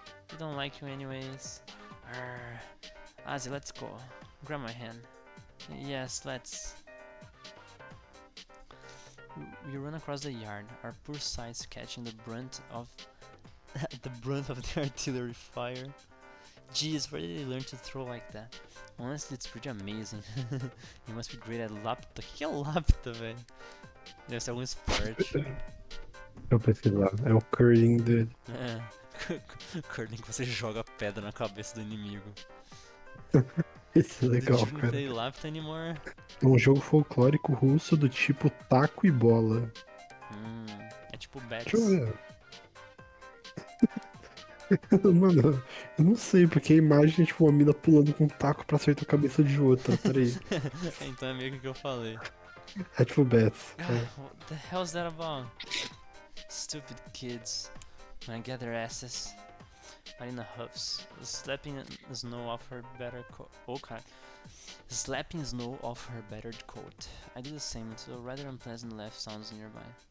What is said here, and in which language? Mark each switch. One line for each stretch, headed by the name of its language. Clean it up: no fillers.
English: We don't like you anyways. Ozzy, let's go. Grab my hand. Yes, let's. We run across the yard, our poor sides catching the brunt of the artillery fire. Jeez, where did they learn to throw like that? Honestly, it's pretty amazing. You must be great at lapta.
Portuguese: O que é lapta, velho? Deve ser algum esporte. Deixa eu pesquisar. É o curling dele. É. Curling que você joga pedra na cabeça do inimigo. Esse é legal,
English: Did you
Portuguese: cara.
English: play lapta anymore?
Portuguese: É um jogo folclórico russo do tipo taco e bola. É tipo bets. Deixa eu ver. Mano, eu não sei, porque a imagem é tipo uma mina pulando com um taco pra acertar a cabeça de outra. Peraí. Então é meio que o que eu falei. É tipo bets.
English: What the hell's that about? Stupid kids. Gonna get their asses. Marina huffs, slapping snow off her battered coat. Oh god. Slapping snow off her battered coat. I do the same until a rather unpleasant laugh sounds nearby.